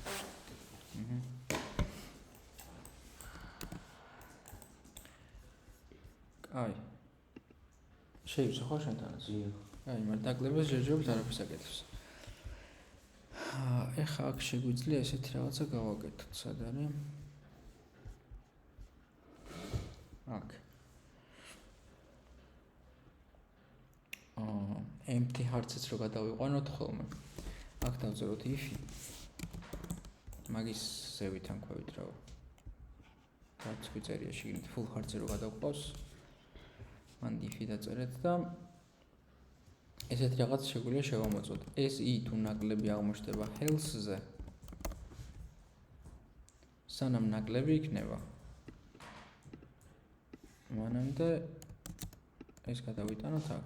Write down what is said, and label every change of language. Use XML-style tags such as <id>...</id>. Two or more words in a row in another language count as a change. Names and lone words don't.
<ka>კაი. შეიძლება ხო შენთანაც? დიახ. აი, მაგრამ დაკლებას შეჯერებით არაფერს აკეთებს. ეხლა აქ შეგვიძლია ესეთი რაღაცა გავაკეთოთ, სად არის? აქ.</ka> <en>empty hearts-</en> <ka>ს რო გადავიყვანოთ ხოლმე. აქ დავწეროთ if-ი. მაგის ზევით ან ქვევით რა. რაც გვიწერია შიგნით</ka> <en>full hearts-</en> <ka>ზე რო გადავყავს. მან if-ი დაწერეთ და ესეთი რაღაც შეგვიძლია შევამოწმოთ. ეს i თუ ნაკლები აღმოჩნდება health-ზე. სანამ ნაკლები იქნება. მანამდე ეს გადავიტანოთ აქ.</ka>